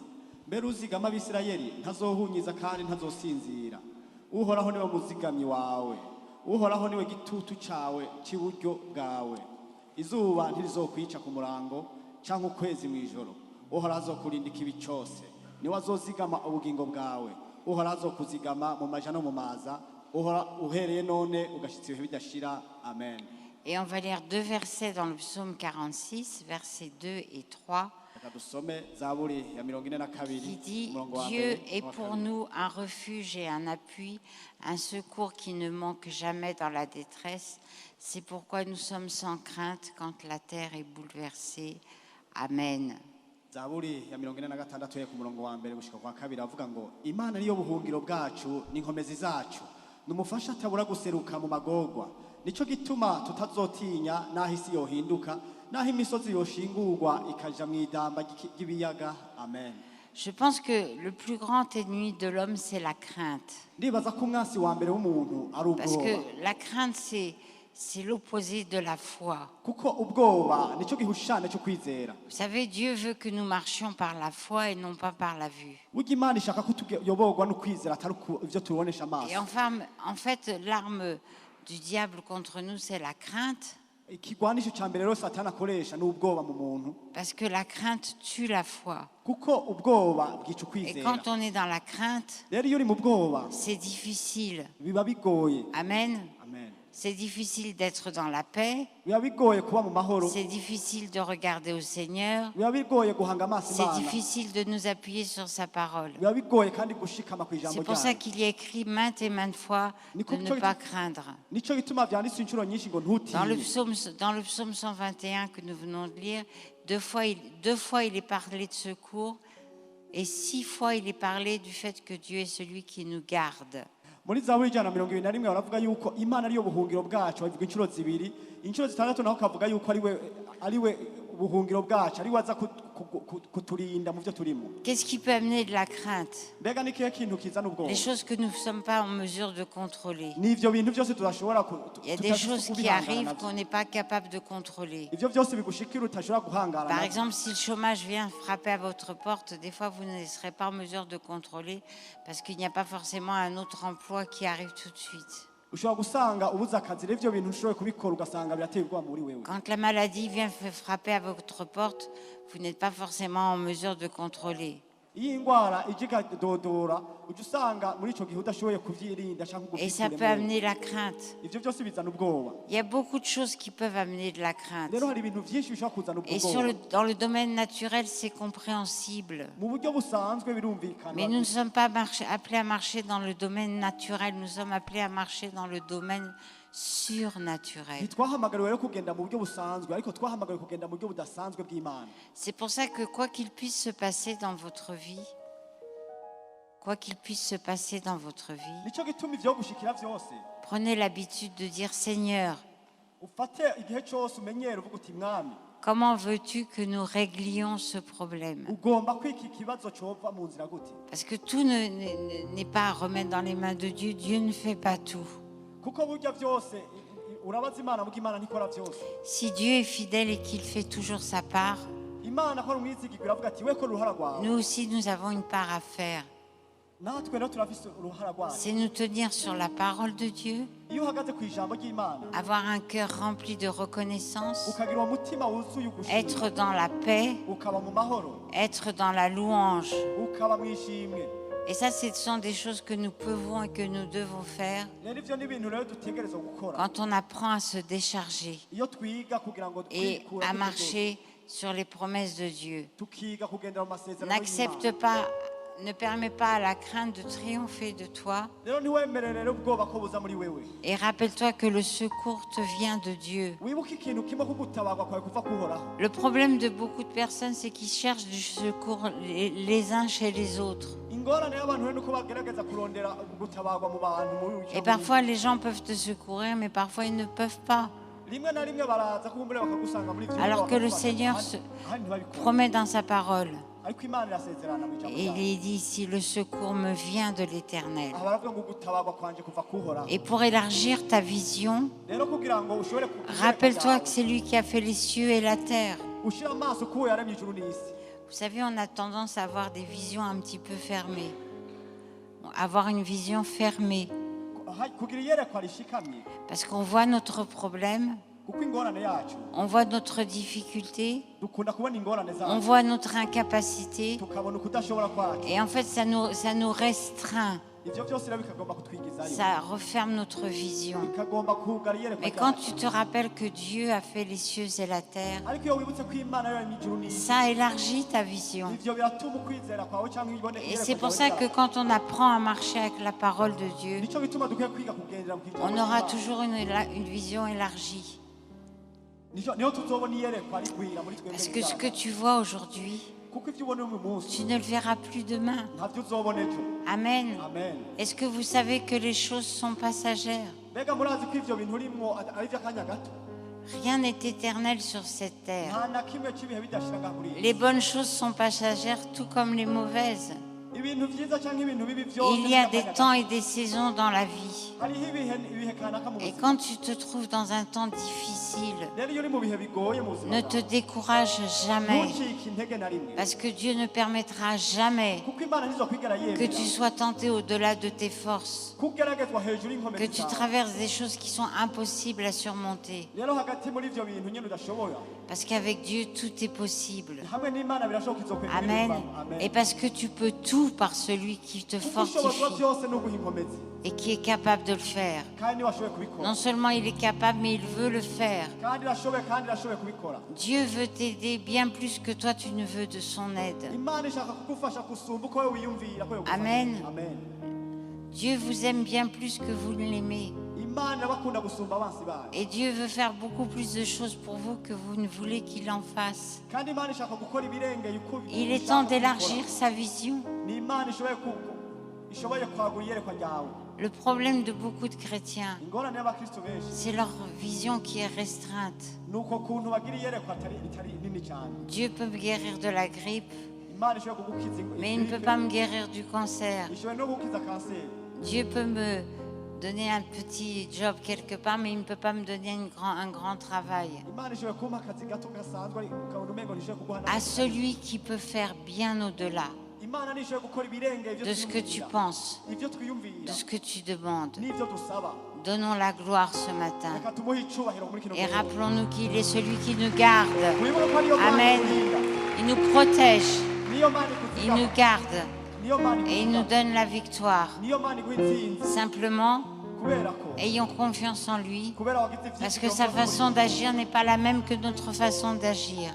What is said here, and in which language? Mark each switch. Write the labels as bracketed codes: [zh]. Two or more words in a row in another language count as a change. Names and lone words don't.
[rn] mbere uzigama abisirayeli ntazohunyiza kandi ntazosinzira uhoraho niwe muzigamyi wawe uhoraho niwe gitutu cawe c'iburyo bwawe izuba ntirizokwica ku murango canke ukwezi mw'ijoro uhoraho azokurinda ikibi cose niwe azozigama ubugingo bwawe uhoraho azokuzigama mu maja no mu maza uhereye none ugashitsa ibihe bidashira. Amen. [fr] Et on va lire deux versets dans le psaume 46, versets 2 et 3, qui dit « Dieu est pour nous un refuge et un appui, un secours qui ne manque jamais dans la détresse. C'est pourquoi nous sommes sans crainte quand la terre est bouleversée. Amen. » [rn] Zaburi ya 46 ku murongo wa mbere gushika kwa kabiri avuga ngo Imana niyo buhungiro bwacu n'inkomezi zacu numufasha atabura guseruka mu magorwa nico gituma tutazotinya naho isi yohinduka naho imisozi yoshingurwa ikaja mw'idamba ry'ibiyaga. Amen. [fr] Je pense que le plus grand ennemi de l'homme, c'est la crainte. [rn] Ndibaza ko umwasi wa mbere w'umuntu ari ubwoba. [fr] Parce que la crainte, c'est l'opposé de la foi. [rn] Kuko ubwoba nico gihushane cyo kwizera. [fr] Vous savez, Dieu veut que nous marchions par la foi et non pas par la vue. [rn] Burya Imana ishaka ko tuyoborwa no kwizera atari ivyo tubonesha amaso. [fr] Et enfin, en fait, l'arme du diable contre nous, c'est la crainte. [rn] Ikigwanisho ca mbere rero Satani akoresha n'ubwoba mu muntu. [fr] Parce que la crainte tue la foi. [rn] Kuko ubwoba bwica [fr] Et [rn] ukwizera. [fr] quand on est dans la crainte, [rn] Rero iyo uri mu bwoba [fr] c'est difficile. [rn] biba bigoye. [fr] Amen. [rn] Amen. [fr] C'est difficile d'être dans la paix. [rn] Biba bigoye kuba mu mahoro. [fr] C'est difficile de regarder au Seigneur. [rn] Biba bigoye guhanga amaso [fr] C'est [rn] Imana. [fr] difficile de nous appuyer sur sa parole. [rn] Biba bigoye kandi gushikama ku ijambo [fr] C'est pour ça [rn] ryayo. [fr] qu'il y a écrit maintes et maintes fois de ne pas craindre. [rn] Nico gituma vyanditswe inshuro nyinshi ngo [fr] Dans le [rn] ntutinye. [fr] psaume 121 que nous venons de lire, deux fois il est parlé de secours et 6 fois il est parlé du fait que Dieu est celui qui nous garde. [rn] Muri Zaburi 121 baravuga yuko Imana ariyo buhungiro bwacu bavuga inshuro zibiri inshuro zitandatu naho kavuga yuko ariwe ubuhungiro bwacu ariwe aza kuturinda mu byo turimo. [fr] Qu'est-ce qui peut amener de la crainte? [rn] Mbega ni kihe kintu kizana ubwoba? [fr] Les choses que nous ne sommes pas en mesure de contrôler. [rn] N'ivyo bintu byose tudashobora [fr] Il y a des choses qui arrivent qu'on n'est pas capable de contrôler. [rn] ivyo byose bigushikira utashobora guhangara. [fr] Par exemple, si le chômage vient frapper à votre porte, des fois vous ne serez pas en mesure de contrôler parce qu'il n'y a pas forcément un autre emploi qui arrive tout de suite. [rn] Ushobora gusanga ubuze akazi rero ivyo bintu ushoboye kubikora ugasanga birateye ubwoba muri wewe. [fr] Quand la maladie vient frapper à votre porte, vous n'êtes pas forcément en mesure de contrôler. [rn] Iyi ingwara ijiga dodora uje usanga muri ico gihe udashoboye kuvyirinda cyangwa [fr] Et ça peut amener la crainte. [rn] ivyo byose bizana ubwoba. [fr] Il y a beaucoup de choses qui peuvent amener de la crainte. [rn] Rero hari ibintu vyinshi bishobora kuzana [fr] Et [rn] ubwoba. [fr] dans le domaine naturel, c'est compréhensible. [rn] Mu buryo busanzwe birumvikana. [fr] Mais nous ne sommes pas appelés à marcher dans le domaine naturel, nous sommes appelés à marcher dans le domaine surnaturel. [rn] Ntitwahamagariwe rero kugenda mu buryo busanzwe ariko twahamagariwe kugenda mu buryo budasanzwe bw'Imana. [fr] C'est pour ça que quoi qu'il puisse se passer dans votre vie, [rn] Nico gituma ivyo gushikira vyose [fr] prenez l'habitude de dire Seigneur, [rn] ufate igihe cyose umenyera uvuga uti Mwami [fr] comment veux-tu que nous réglions ce problème? [rn] ugomba kwiki kibazo cova mu nzira gute? [fr] Parce que tout n'est pas à remettre dans les mains de Dieu. Dieu ne fait pas tout. [rn] Kuko burya vyose urabaza Imana muko Imana ntikora vyose. [fr] Si Dieu est fidèle et qu'il fait toujours sa part, [rn] Imana ko umwizigirwa avuga ati we ko ruhara rwawe. [fr] nous aussi nous avons une part à faire. [rn] natwe rero turafise uruhara rwacu [fr] c'est nous tenir sur la parole de Dieu, [rn] iyo uhagaze ku ijambo ry'imana [fr] avoir un cœur rempli de reconnaissance, [rn] ukagira umutima wuzuye ugushima [fr] être dans la paix, [rn] ukaba mu mahoro [fr] être dans la louange. [rn] ukaba mu ishimwe [fr] Et ça, ce sont des choses que nous pouvons et que nous devons faire [rn] rero ivyo ni ibintu rero dutegerezwa gukora [fr] quand on apprend à se décharger [rn] iyo twiga kugira ngo [fr] et [rn] twikure [fr] à marcher sur les promesses de Dieu. [rn] tukiga kugendera mu masezerano [fr] N'accepte pas, ne permets pas à la crainte de triompher de toi. [rn] rero ntiwemerere rero ubwoba ko buza muri wewe [fr] Et rappelle-toi que le secours te vient de Dieu. [rn] wibuke ikintu kimwe ko gutabarwa kwawe kuva kuhoraho [fr] Le problème de beaucoup de personnes, c'est qu'ils cherchent du secours les uns chez les autres. [rn] ingorane y'abantu rero nuko bagerageza kurondera gutabarwa mu bantu muri [fr] Et parfois, les gens peuvent te secourir, mais parfois, ils ne peuvent pas. [rn] rimwe na rimwe baraza kumbura bakagusanga muri ivyo [fr] Alors que le Seigneur promet dans sa parole. [rn] ariko imana irasezerana mu ijambo [fr] Et [rn] ryayo [fr] il dit ici, le secours me vient de l'Éternel. [rn] aha baravuga ngo gutabarwa kwanje kuva kuhoraho [fr] Et pour élargir ta vision, [rn] rero kugira ngo ushobore [fr] rappelle-toi que c'est lui qui a fait les cieux et la terre. [rn] ushira amaso kuwo yaremye ijuru n'isi [fr] Vous savez, on a tendance à avoir des visions un petit peu fermées. Avoir une vision fermée. [rn] kugira iyerekwa rishikamye [fr] Parce qu'on voit notre problème, [rn] kuko ingorane yacu [fr] on voit notre difficulté, [rn] dukunda kubona ingorane [fr] on [rn] zacu [fr] voit notre incapacité. [rn] tukabona ukudashobora kwacu [fr] Et en fait, ça nous restreint. [rn] ivyo byose rero bikagomba kutwigizayo [fr] Ça referme notre vision. [rn] bikagomba kugara iyerekwa [fr] Mais quand [rn] ryacu [fr] tu te rappelles que Dieu a fait les cieux et la terre, [rn] ariko iyo wibutse ko imana yaremye ijuru n'isi [fr] ça élargit ta vision. [rn] ivyo biratuma ukwizera kwawe cyangwa ibone [fr] Et c'est pour ça que quand on apprend à marcher avec la parole de Dieu, [rn] nico gituma dukwiye kwiga kugendera mu kijambo [fr] on aura [rn] cy'Imana. [fr] toujours une vision élargie. [rn] niho tuzobona iyerekwa rigwira muri twebwe [fr] Parce que ce [rn] bizaba. [fr] que tu vois aujourd'hui, [rn] kuko ivyo ubona uyu munsi [fr] tu ne le verras plus demain. [rn] ntabyo uzobona ejo [fr] Amen. [rn] amen [fr] Est-ce que vous savez que les choses sont passagères? [rn] mbega murazi ko ivyo bintu urimwo ari ivy'akanya gato [fr] Rien n'est éternel sur cette terre. [rn] nta na kimwe cy'ibihe bidashira ngaha kuri iyi [fr] Les bonnes choses sont passagères, tout comme les mauvaises. [rn] ibintu vyiza cyangwa ibintu bibi byose [fr] Il y a des [rn] by'akanya [fr] temps [rn] gato. [fr] et des saisons dans la vie. [rn] hariho ibihe kanaka mu [fr] Et [rn] buzima [fr] quand tu te trouves dans un temps difficile, [rn] rero iyo uri mu bihe bigoye mu buzima [fr] ne te [rn] bwawe, [fr] décourage jamais. [rn] ntucike intege na rimwe [fr] Parce que Dieu ne permettra jamais [rn] kuko imana ntizokwigera [fr] que tu [rn] yemera [fr] sois tenté au-delà de tes forces, [rn] kugeragezwa hejuru [fr] que [rn] y'inkomezi [fr] tu [rn] zawe [fr] traverses des choses qui sont impossibles à surmonter. [rn] rero hagati muri ivyo bintu nyine udashobora [fr] Parce qu'avec Dieu, tout est possible. [rn] hamwe n'imana birashoboka izokwegera [fr] Amen. [rn] amen [fr] Et parce que tu peux tout par celui qui te [rn] kuko ushobozwa [fr] fortifie [rn] byose ni uguha inkomezi [fr] et qui est capable de le faire. [rn] kandi niwe ashoboye kubikora [fr] Non seulement il est capable, mais il veut le faire. [rn] kandi irashoboye kandi irashoboye kubikora [fr] Dieu veut t'aider bien plus que toi tu ne veux de son aide. [rn] imana ishaka kugufasha gusumba uko wowe wiyumvira ko yogufasha. [fr] Amen. [rn] amen [fr] Dieu vous aime bien plus que vous ne l'aimez. [rn] imana irabakunda gusumba abansi bayo [fr] Et Dieu veut faire beaucoup plus de choses pour vous que vous ne voulez qu'il en fasse. [rn] kandi imana ishaka gukora ibirengeye uko [fr] Il est [rn] ushaka [fr] temps [rn] kubikora. [fr] d'élargir sa vision. [rn] ni imana ishoboye kwagura iyerekwa ryawe [fr] Le problème de beaucoup de chrétiens, [rn] ingorane y'abakristo benshi [fr] c'est leur vision qui est restreinte. [rn] ni uko kuntu bagira iyerekwa ritari nini cyane [fr] Dieu peut me guérir de la grippe, [rn] imana ishoboye kugukiza [fr] mais il ne peut pas me guérir du cancer. [rn] ishoboye no kugukiza kanseri [fr] Dieu peut me donner un petit job quelque part, mais il ne peut pas me donner un grand travail. [rn] imana ishoboye kumpa akazi gato gasanzwe ukabona umengo ntishoboye kuguha [fr] À celui qui peut faire bien au-delà [rn] imana nishoboye gukora ibirengeye ibyo [fr] de ce que tu [rn] twiyumvira [fr] penses, [rn] ibyo [fr] de [rn] twiyumvira [fr] ce que tu demandes. [rn] n'ibyo dusaba [fr] Donnons la gloire ce matin. [rn] reka tumuhe icyubahiro muri kino [fr] Et [rn] gihe [fr] rappelons-nous qu'il est celui qui nous garde. [rn] wibuke ko ariyo mana [fr] Amen. [rn] ikurinda [fr] Il nous protège, [rn] niyo mana [fr] il [rn] ikuzigama [fr] nous garde [rn] niyo mana [fr] et il nous [rn] ikuzigama [fr] donne la victoire. [rn] niyo mana iguha intsinzi [fr] Simplement, [rn] kubera ko [fr] ayons confiance en lui, [rn] kubera wagize [fr] parce que [rn] ibyizigiro [fr] sa [rn] byose muri [fr] façon [rn] we. [fr] d'agir n'est pas la même que notre façon d'agir.